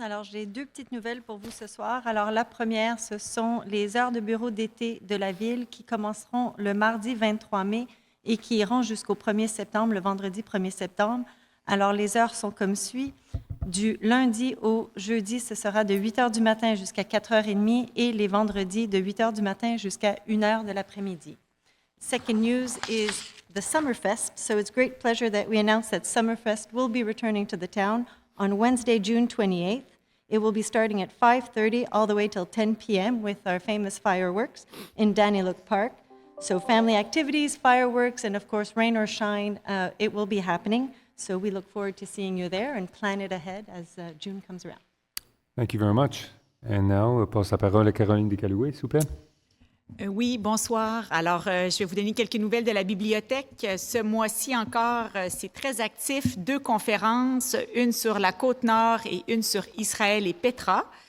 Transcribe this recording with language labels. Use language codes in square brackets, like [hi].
[fr] Alors, j'ai 2 petites nouvelles pour vous ce soir. Alors, la première, ce sont les heures de bureau d'été de la Ville qui commenceront le mardi 23 mai et qui iront jusqu'au 1er septembre, le vendredi 1er septembre. Alors, les heures sont comme suit. Du lundi au jeudi, ce sera de 8 h du matin jusqu'à 4h30 et les vendredis de 8 h du matin jusqu'à 1 h de l'après-midi. [en] Second news is the Summerfest. So it's great pleasure that we announce that Summerfest will be returning to the town on Wednesday, June 28th. It will be starting at 5:30 all the way till 10 p.m. with our famous fireworks in Danyluk Park. So family activities, fireworks, and of course, rain or shine, it will be happening. So we look forward to seeing you there and plan it ahead as June comes around. Thank you very much. And now, [fr] je passe la parole à Caroline Descalouet, s'il vous plaît. Oui, bonsoir. Alors, je vais vous donner quelques nouvelles de la bibliothèque. Ce mois-ci encore, c'est très actif. 2 conférences, une sur la Côte-Nord et une sur Israël et Petra.